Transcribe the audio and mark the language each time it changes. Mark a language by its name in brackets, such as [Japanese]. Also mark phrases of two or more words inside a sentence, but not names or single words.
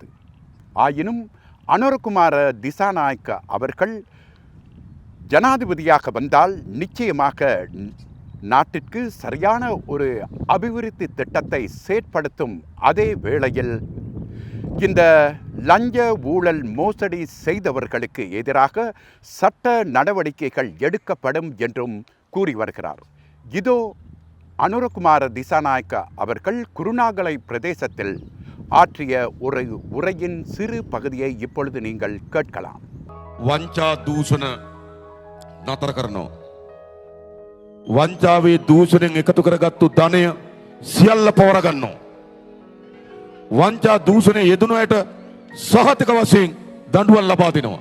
[Tamil] ஆயினும் அனுரகுமார திசாநாயக்க அவர்கள் ஜனாதிபதியாக வந்தால் நிச்சயமாக நாட்டிற்கு சரியான ஒரு அபிவிருத்தி திட்டத்தை செயற்படுத்தும் அதே வேளையில் இந்த லஞ்ச ஊழல் மோசடி செய்தவர்களுக்கு எதிராக சட்ட நடவடிக்கைகள் எடுக்கப்படும் என்றும் கூறி வருகிறார். இதோ அனுரகுமார திசாநாயக்க அவர்கள் குருநாகலை பிரதேசத்தில் ஆற்றிய ஒரு உரையின் சிறு பகுதியை இப்பொழுது நீங்கள் கேட்கலாம். [Sinhala] වංචා දූෂණ නතර කරනවා. වංචාවේ දූෂණයෙන් එකතු කරගත්තු ධනය සියල්ල පවර ගන්නවා. වංචා දූෂණය යෙදුණු අයට සහතික වශයෙන් දඬුවම් ලබා දෙනවා.